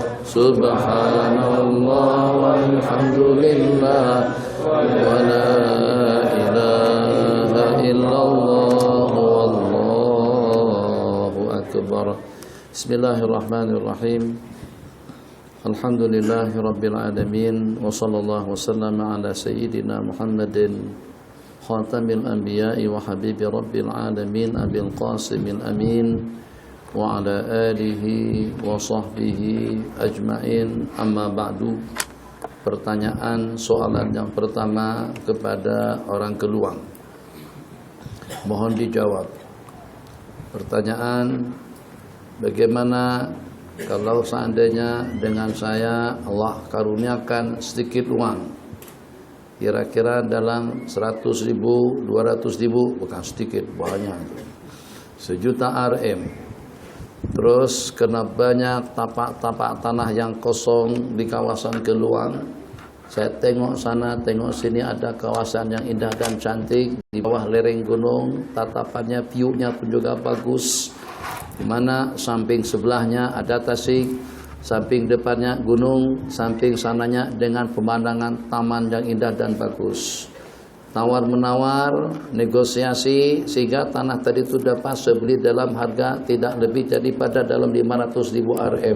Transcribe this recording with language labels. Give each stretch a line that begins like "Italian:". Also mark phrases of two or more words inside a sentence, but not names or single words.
Arabic: سبحان الله والحمد لله ولا إله إلا الله والله أكبر. Bismillahirrahmanirrahim. الحمد لله رب العالمين وصلى الله وسلم على سيدنا محمد خاتم الأنبياء وحبيب رب العالمين أبي القاسم الأمين وعلى آله وصحبه أجمعين. أما بعد.
Indonesian: Pertanyaan soalan yang pertama kepada orang Keluang, mohon dijawab. Pertanyaan, bagaimana kalau seandainya dengan saya Allah karuniakan sedikit uang, kira-kira dalam 100.000, 200.000, bukan sedikit, banyak, 1.000.000 RM. Terus kena banyak tapak-tapak tanah yang kosong di kawasan Keluang. Saya tengok sana, tengok sini, ada kawasan yang indah dan cantik di bawah lereng gunung, tatapannya, view-nya pun juga bagus. Di mana samping sebelahnya ada tasik, samping depannya gunung, samping sananya dengan pemandangan taman yang indah dan bagus. Tawar-menawar, negosiasi sehingga tanah tadi itu dapat saya beli dalam harga tidak lebih daripada dalam 500.000 RM.